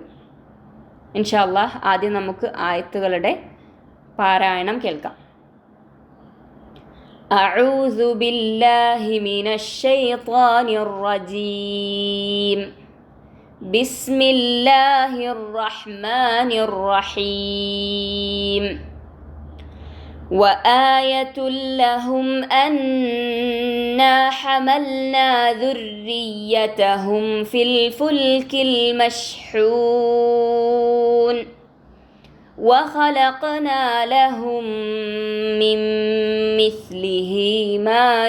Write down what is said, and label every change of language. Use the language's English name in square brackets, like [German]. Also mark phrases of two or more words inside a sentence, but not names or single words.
[Arabic] إن شاء الله [Malayalam] ആദ്യം നമുക്ക് ആയത്തുകളുടെ പാരായണം കേൾക്കാം. [Arabic] أعوذ بالله من الشيطان الرجيم. بسم الله الرحمن الرحيم. وآية لهم أنا حملنا ذريتهم في الفلك المشحون وخلقنا لهم من مثله ما